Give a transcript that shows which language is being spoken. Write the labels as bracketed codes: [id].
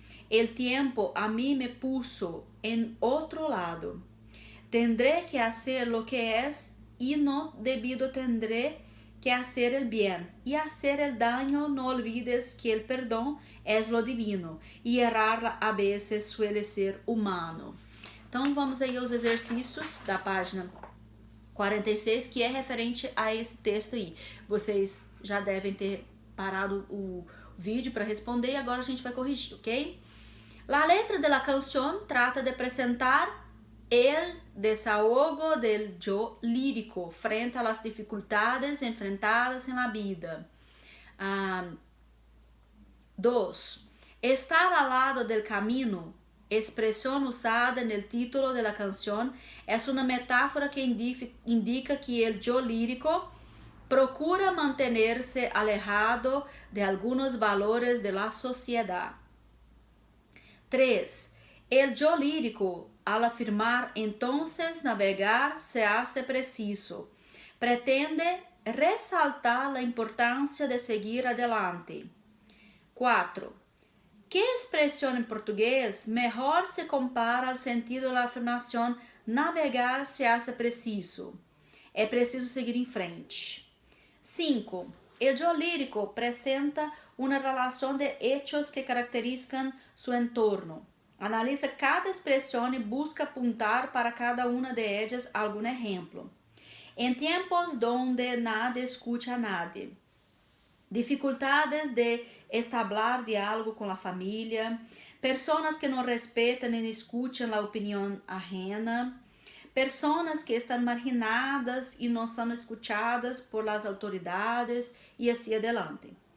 [es] El tiempo a mí me puso en otro lado. Tendré que hacer lo que es y no debido tendré que hacer el bien y hacer el daño. No olvides que el perdón es lo divino y errar a veces suele ser humano. [pt] Então vamos aí aos exercícios da página 46, que é referente a esse texto aí. Vocês já devem ter parado o vídeo para responder e agora a gente vai corrigir, ok? [es] La letra de la canción trata de presentar el desahogo del yo lírico frente a las dificultades enfrentadas en la vida. 2. Estar al lado del camino, expresión usada en el título de la canción, es una metáfora que indica que el yo lírico procura mantenerse alejado de algunos valores de la sociedad. 3. El yo lírico, al afirmar entonces navegar se hace preciso, pretende resaltar la importancia de seguir adelante. 4. ¿Qué expresión en portugués mejor se compara al sentido de la afirmación navegar se hace preciso? [pt] É preciso seguir em frente. [es] 5. El yo lírico presenta una relación de hechos que caracterizan su entorno. Analiza cada expresión y busca apuntar para cada una de ellas algún ejemplo. En tiempos donde nadie escucha a nadie. [pt] Dificuldades de establecer diálogo com a família, pessoas que não respeitam nem escutam a opinião ajena, pessoas que estão marginadas e não são escutadas por las autoridades e assim adelante.